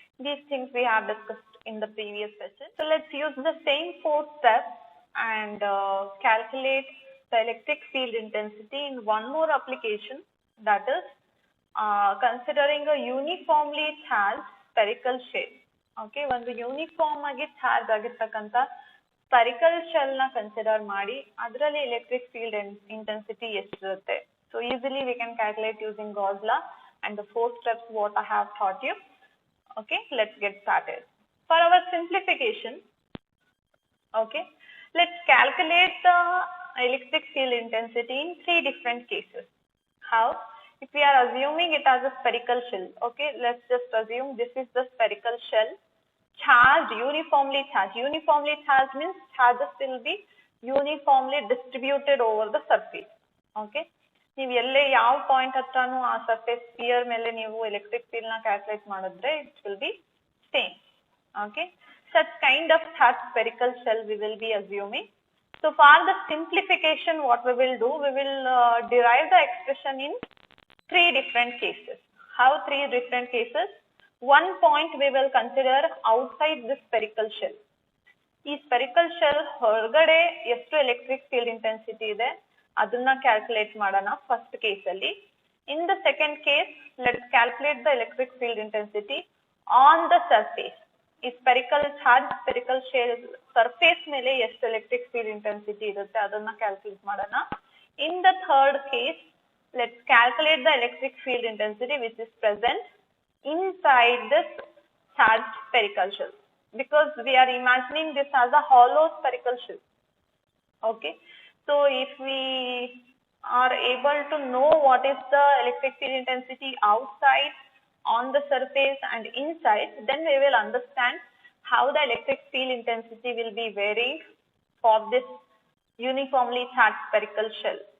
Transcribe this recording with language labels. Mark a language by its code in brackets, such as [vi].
[en] These things we have discussed in the previous session. So let's use the same 4 steps and calculate the electric field intensity in one more application, that is considering a uniformly charged spherical shell. [kn] Okay, ಒಂದು uniform ಆಗಿ charge ಆಗಿರ್ತಕ್ಕಂಥ spherical shell ನ consider ಮಾಡಿ ಅದರಲ್ಲಿ electric field intensity ಎಷ್ಟಿರುತ್ತೆ. [en] So easily we can calculate using Gauss law and the 4 steps what I have taught you. Okay, let's get started. For our simplification, okay, let's calculate the electric field intensity in 3 different cases. How? If we are assuming it as a spherical shell, okay, let's just assume this is the spherical shell, charged, uniformly charged. Uniformly charged means charges will be uniformly distributed over the surface. [kn] Okay, ನೀವು ಎಲ್ಲೇ ಯಾವ point ಹತ್ರನೂ ಆ surface spear ಮೇಲೆ ನೀವು electric field ನ calculate ಮಾಡಿದ್ರೆ [en] It will be same. Okay, such kind of charged spherical shell we will be assuming. So for the simplification, what we will do, we will derive the expression in 3 different cases. How 3 different cases? One point we will consider outside the spherical shell. [kn] ಈ spherical shell ಹೊರಗಡೆ ಎಷ್ಟು electric field intensity ಇದೆ ಅದನ್ನ calculate ಮಾಡೋಣ first case ಅಲ್ಲಿ. [en] In the second case let's calculate the electric field intensity on the surface. [kn] ಈ spherical charge spherical shell surface ಮೇಲೆ ಎಷ್ಟು ಎಲೆಕ್ಟ್ರಿಕ್ ಫೀಲ್ಡ್ ಇಂಟೆನ್ಸಿಟಿ ಇರುತ್ತೆ ಅದನ್ನ ಕ್ಯಾಲ್ಕುಲೇಟ್ ಮಾಡೋಣ. [en] In the third case let's calculate the electric field intensity which is present inside this charged spherical shell, because we are imagining this as a hollow spherical shell. Okay, so if we are able to know what is the electric field intensity outside, on the surface and inside, then we will understand how the electric field intensity will be varying for this uniformly charged spherical shell.